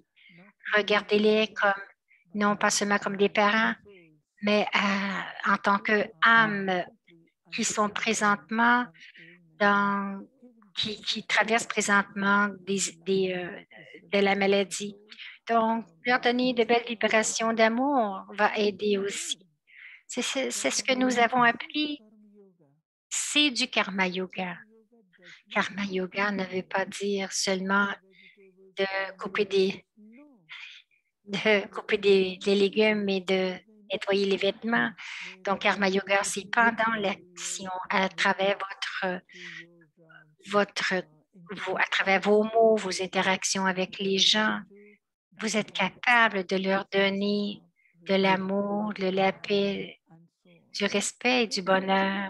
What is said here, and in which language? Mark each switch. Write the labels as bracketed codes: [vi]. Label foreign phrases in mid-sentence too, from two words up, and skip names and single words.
[fr] Regardez-les non pas seulement comme des parents, mais en tant qu'âmes qui sont présentement qui traversent présentement de la maladie. Donc, leur donner de belles vibrations d'amour va aider aussi. C'est ce que nous avons appris. C'est du [sa] karma yoga. Karma yoga [fr] ne veut pas dire seulement de couper des légumes et de nettoyer les vêtements. Donc, [sa] karma yoga, [fr] c'est pendant l'action, à travers à travers vos mots, vos interactions avec les gens, vous êtes capable de leur donner de l'amour, de la paix, du respect et du bonheur.